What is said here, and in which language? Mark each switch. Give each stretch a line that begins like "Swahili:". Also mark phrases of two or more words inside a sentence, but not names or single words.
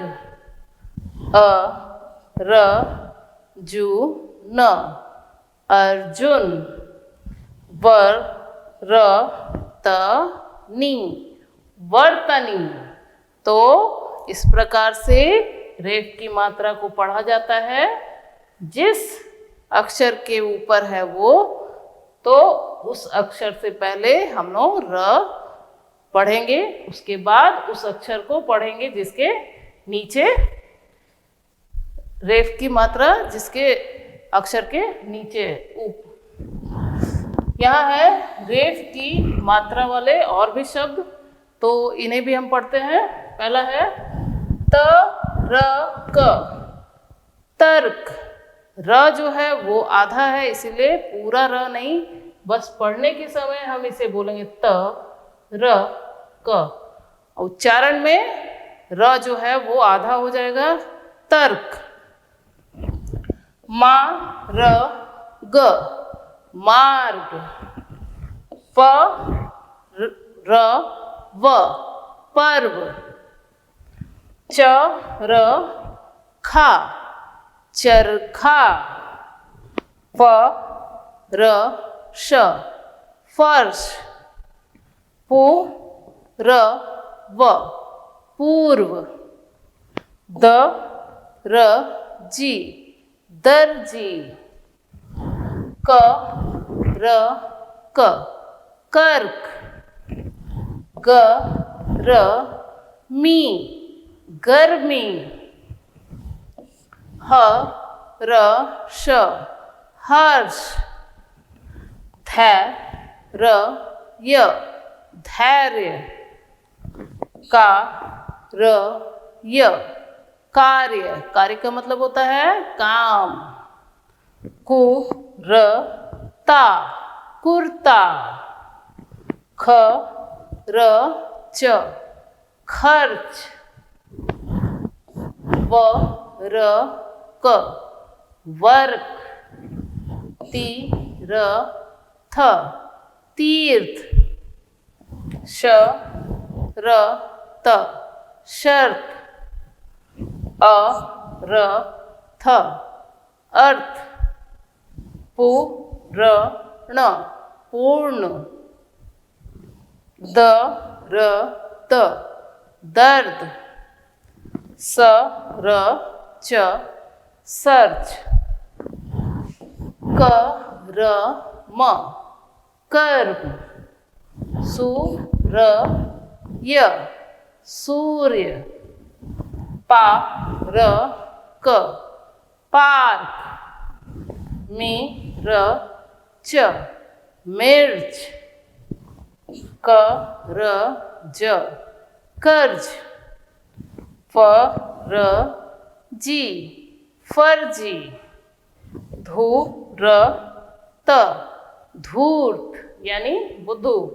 Hindi: अ र जु न अर्जुन। वर र त नी वर्तनी। तो इस प्रकार से रेफ की मात्रा को पढ़ा जाता है। जिस अक्षर के ऊपर है वो, तो उस अक्षर से पहले हम लोग र पढ़ेंगे, उसके बाद उस अक्षर को पढ़ेंगे जिसके नीचे रेफ की मात्रा जिसके अक्षर के नीचे यहाँ है रेफ की मात्रा वाले और भी शब्द, तो इन्हें भी हम पढ़ते हैं। पहला है त र क तर्क। र जो है वो आधा है, इसीलिए पूरा र नहीं, बस पढ़ने के समय हम इसे बोलेंगे त र क। उच्चारण में र जो है वो आधा हो जाएगा तर्क। मा र ग मार्ग। प र व पर्व। च र खा चरखा। फ र श फर्श। पु र व पूर्व। द र जी दर्जी। क र क कर्क। ग र मी गर्मी। ह र श हर्ष। ध र य धैर्य। का र य कार्य। कार्य का मतलब होता है काम। कु र ता कुर्ता। ख र च खर्च। व र क वर्क। ती र थ तीर्थ। श र त शर्त। अ र थ अर्थ। पु र ण पूर्ण। द र त दर्द। स र च सर्च। क र म कर्म। सु र य सूर्य। पा र क पार्क। मिर्च, मिर्च, करज, कर्ज, फर्जी, फर्जी, धूर्त, धूर्त यानी बुद्धू,